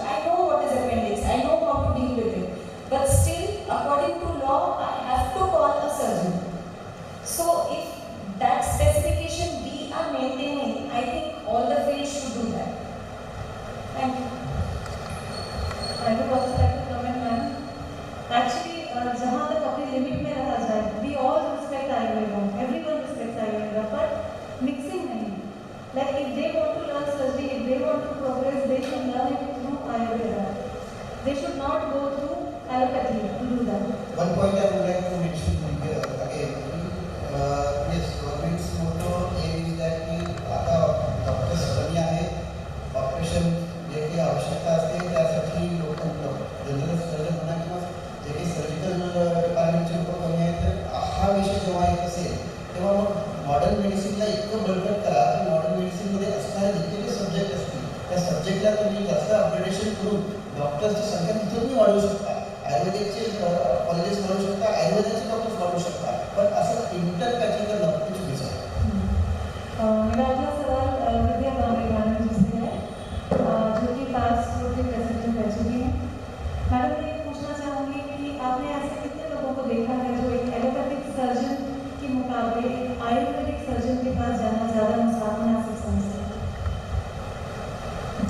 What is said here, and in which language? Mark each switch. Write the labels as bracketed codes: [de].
[en] I know what is appendix. I know how to deal with it. But still, according to law, I have to call a surgeon. So if that specification we are maintaining, I think all the fields should do that. Thank you. I would also like to comment, ma'am. [hi] Actually, जहाँ तक अपनी limit में रहा जाए, [en] we all respect Ayurveda. Everyone respects Ayurveda, but mixing नहीं. Like if they want to learn surgery, if they want to progress, they should learn it through Ayurveda. They should not go through allopathy to do that. One point I would like to mention here again. Yes, government's motto is that [mr] आता doctors कमी आहे, operation जे काही आवश्यकता असते त्यासाठी लोक general surgeon म्हणा किंवा जे काही सर्जिकल डिपार्टमेंटचे लोक कमी आहेत, तर हा विषय जेव्हा येत असेल तेव्हा मग मॉडर्न मेडिसिनला इतकं बळकट करा की मॉडर्न मेडिसिनमध्ये असणारे जितके सब्जेक्ट असतील त्या सब्जेक्टला तुम्ही जास्त अपग्रेडेशन करून डॉक्टर्सची संख्या तिथं तुम्ही वाढवू शकता, आयुर्वेदिकचे कॉलेजेस वाढवू शकता, आयुर्वेदाचे डॉक्टर्स वाढवू शकता, पण असं इंटर पॅचिंग करणं खूप चुकीचं आहे. [hi] मेरा अगला सवाल विद्या बाबरी मैडम जी से है, जो कि पास के प्रेसिडेंट रह चुकी हैं. मैडम मैं पूछना चाहूँगी कि आपने ऐसे कितने लोगों को देखा है जो एक एलोपैथिक सर्जन के मुकाबले आयुर्वेदिक सर्जन के पास जाना ज़्यादा मुनासिब समझते हैं?